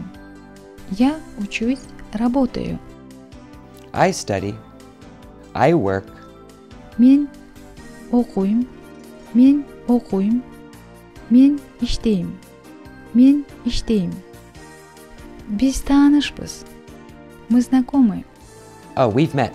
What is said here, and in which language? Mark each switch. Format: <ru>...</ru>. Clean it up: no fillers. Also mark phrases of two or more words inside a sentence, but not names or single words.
<ru>Я учусь, работаю.</ru> <en>I study. I work.</en> <ky>Мен окуйм, мен окуйм, мен иштейм. Мен иштейм. Биз таанышпыз.</ky> <ru>Мы знакомы.</ru> <en>Oh, we've met.</en>